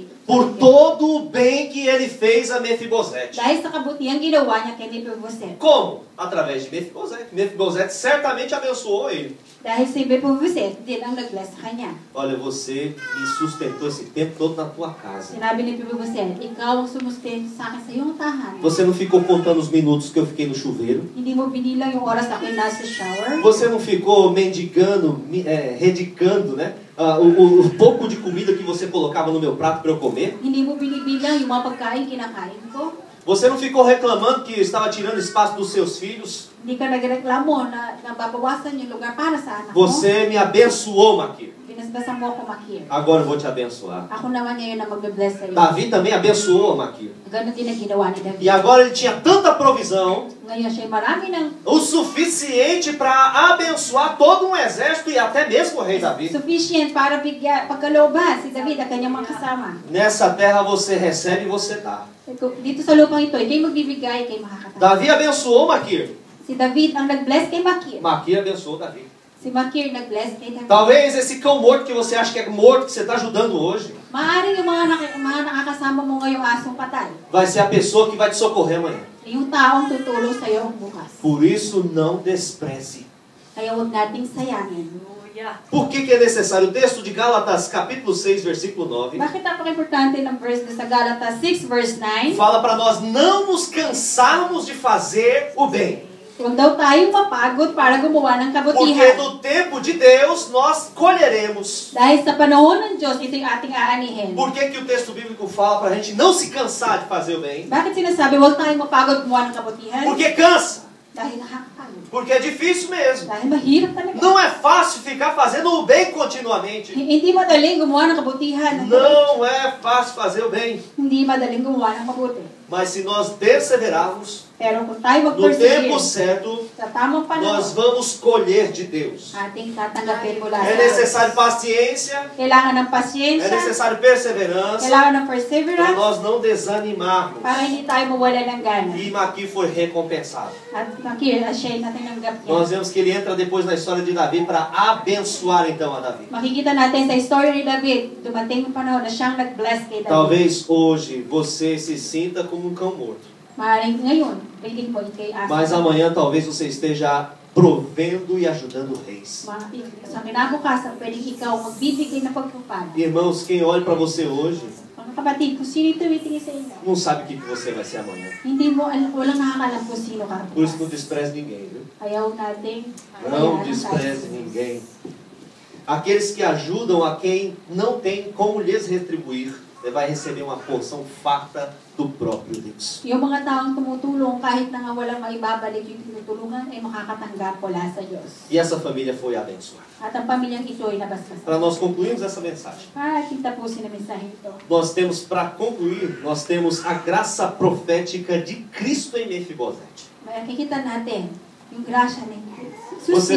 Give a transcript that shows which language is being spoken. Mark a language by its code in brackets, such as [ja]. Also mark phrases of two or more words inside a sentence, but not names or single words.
[pt] por todo o bem que ele fez a Mefibosete. [tl] Dahil sa kabutihan ginawa niya kay Mephibosheth. [pt] Como? Através de Mefibosete. Mefibosete certamente abençoou ele. [tl] Dahil si Mephibosheth din ang nag-bless sa kanya. [pt] Olha, você me sustentou esse tempo todo na tua casa. [tl] Sinabi ni Mephibosheth, ikaw ang sumustento sa akin sa iyong tahanan. [pt] Você não ficou contando os minutos que eu fiquei no chuveiro. [tl] Hindi mo binilang yung oras ako'y nasa shower. [pt] Você não ficou mendigando, redicando, né? O pouco de comida que você colocava no meu prato para eu comer. [tl] Hindi mo binibilang yung mga pagkain kinakain ko. [pt] Você não ficou reclamando que estava tirando espaço dos seus filhos. [tl] Hindi ka nagreklamo na babawasan yung lugar para sa anak mo. [pt] Você me abençoou, Maquir. [tl] Binasbasan mo ako, Makir. [pt] Agora eu vou te abençoar. [tl] Ako naman ngayon na magbe-bless sa iyo. [pt] Davi também abençoou Maquir. [tl] Ganun din ang ginawa ni David. [pt] E agora ele tinha tanta provisão, [tl] Ngayon siya marami ng [pt] o suficiente para abençoar todo um exército e até mesmo o rei Davi. [tl] sufficient para pagkalooban si David at kanyang mga kasama. [pt] Nessa terra você recebe e você dá. [tl] Dito sa lupang ito, hindi magbibigay kay makakatao. [pt] Davi abençoou Maquir. [tl] Si David ang nag-bless kay Makir. [pt] Maquir abençoou Davi. [tl] Si Makir nag-bless kay David. [pt] Talvez esse cão morto que você acha que é morto, que você está ajudando hoje, [tl] Maaaring yung mga nakakasama mo ngayong asong patay. [pt] vai ser a pessoa que vai te socorrer amanhã. [tl] Yung taong tutulong sa iyo bukas. [pt] Por isso, não despreze. [tl] Kaya huwag nating sayangin. [pt] Por que é necessário? O texto de Gálatas, capítulo 6, versículo 9, [tl] Bakit napaka-importante ng verse sa Gálatas 6 verse 9? [pt] fala para nós não nos cansarmos de fazer o bem. [tl] Huwag daw tayong mapagod para gumawa ng [pt] Porque [tl] kabutihan. [pt] no tempo de Deus nós colheremos. [tl] Dahil sa panahon ng Diyos, ito yung ating aanihin. [pt] Por que o texto bíblico fala para a gente não se cansar de fazer o bem? [tl] Bakit sinasabi, huwag tayong mapagod gumawa ng kabutihan? [pt] Porque cansa. [tl] Dahil nakakapagod. [pt] Porque é difícil mesmo. [tl] Dahil mahirap talaga. [pt] Não é fácil ficar fazendo o bem continuamente. [tl] Hindi madaling gumawa ng kabutihan. [pt] Não é fácil fazer o bem. [tl] Hindi madaling gumawa ng mabuti. [pt] Mas se nós perseverarmos [tl] Pero kung tayo [pt] no [tl] mag-persevere [pt] tempo certo, [tl] sa tamang panahon, [pt] nós vamos colher de Deus. [tl] ating tatanggapin mula [pt] É [tl] sa Diyos. [pt] necessário paciência, [tl] Kailangan ng [pt] é [tl] pasyensya, [pt] necessário perseverança, [tl] kailangan ng [pt] para [tl] perseverance, [pt] nós não desanimarmos. [tl] para hindi tayo mawala ng gana. [pt] E Maqui foi recompensado. [tl] At makikita siya na tinanggap niya. [pt] Nós vemos que ele entra depois na história de Davi para abençoar então a Davi. [tl] Makikita natin sa story ni David, dumating ang panahon na siyang nag-bless kay David. [pt] Talvez hoje você se sinta como um cão morto. [tl] Maaaring ngayon, feeling mo ikay asa. [pt] Mas amanhã talvez você esteja provendo e ajudando reis. [tl] Sa kinabukasan, pwedeng ikaw magbibigay ng pagpapala. [pt] Irmãos, quem olha para você hoje [tl] Mga kapatid, kung sino tumitingin sa inyo, [pt] não sabe o que você vai ser amanhã. [tl] hindi mo, walang nakakalam kung sino ka. [pt] Por isso não despreze ninguém, viu? [tl] Ayaw natin. [pt] Não despreze ninguém. Aqueles que ajudam a quem não tem como lhes retribuir, vai receber uma porção farta do próprio Deus. [tl] Yung mga taong tumutulong kahit na nga walang maibabalik yung tinutulungan ay makakatanggap mula sa Diyos. [pt] E essa família foi abençoada. [tl] At ang pamilyang ito ay nabasbas. [pt] Para nós concluirmos essa mensagem, [tl] Para ating tapusin ang mensahe ito. [pt] nós temos, para concluir, nós temos a graça profética de Cristo em Mefibosete. [tl] Makikita natin yung grasya ni [pt] Você